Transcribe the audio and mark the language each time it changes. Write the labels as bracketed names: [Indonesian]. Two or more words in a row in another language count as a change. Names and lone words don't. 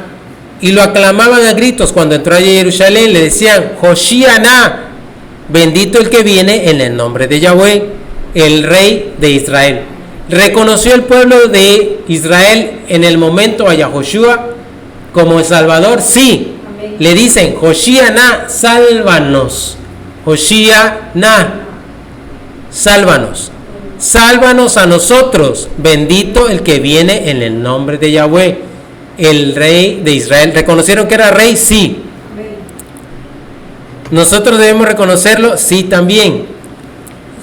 [Spanish] Y lo aclamaban a gritos cuando entró a Jerusalén, le decían, Hoshiana, bendito el que viene en el nombre de Yahweh, el rey de Israel. ¿Reconoció el pueblo de Israel en el momento a Yahushua como el Salvador? Sí. Amén. Le dicen, Hoshiana, sálvanos. Hoshiana, sálvanos. Sálvanos a nosotros. Bendito el que viene en el nombre de Yahweh, el rey de Israel. ¿Reconocieron que era rey? Sí. Amén. ¿Nosotros debemos reconocerlo? Sí, también.